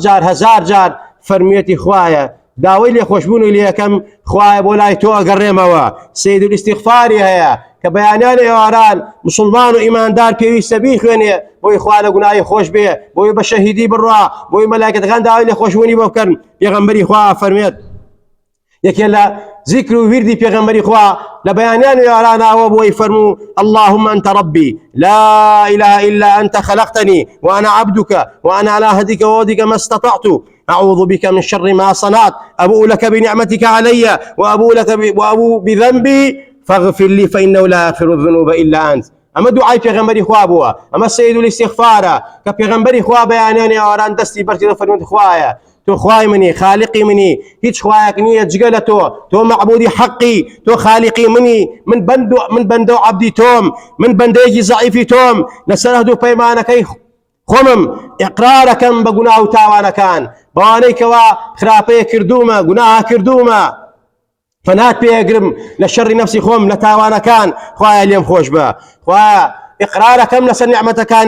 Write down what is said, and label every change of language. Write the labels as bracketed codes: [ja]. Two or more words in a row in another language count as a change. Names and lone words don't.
[ckb] جار 1000 جار فەرمیێتی خوایە داوای لێ خۆشبوونی لێ یەکەم خوایە بۆ لای تۆ ئەگەڕێمەوە [ar] سەید الاستیغفاری [ckb] هەیە کە بەیانیان ئێواران مسلمان و ئیماندار پێویستە بیخوێنێ بۆی خوا لە گوناهی خۆش بێ بۆی بە شەهیدی بڕوا بۆی مەلایکەتەکان داوای لێ خۆشبوونی بۆ بکەن پێغەمبەری خوا فەرمێت یەکێ لە ذیکر و ویردی پێغەمبەری خوا لە بەیانیان ئێوارانەوە بۆی فەرموو [ar] اللهم أنت ربي لا إله إلا أنت خلقتني وأنا عبدك وأنا على عهدك ووعدك ما استطعت أعوذ بك من شر ما صنعت أبوء لك بنعمتك علي وأبوء بذنبي فاغفر لي فإنه لا يغفر الذنوب إلا أنت [ckb] أما دعاء پیغمبری خوا بووە ئەمە [ar] سید الاستیغفارە [ckb] کە پێغەمبەری خوا بەیانیان ئێواران دەستی بەرچێ فەرمووی خوایە تۆ خوای منی خالقی منی هیچ خوایەک نییە جگە لە تۆ معبودی حەقی تۆ خالقی منی من بەندە و عەبدی تۆم من بەندەیەکی زەعیفی تۆم لەسەر هەردوو پەیمانەکەی خۆمم ئیقرارەکەم بە گوناه و تاوانەکان بەوانەی کەوا خراپەیە کردوومە گوناها کردوومە فنات پێگرم لە شەڕی نفسی خۆم لە تاوانەکان خوایە لێم خۆش بە خوایە ئیقرارەکەم لەسەر نیعمەتەکانی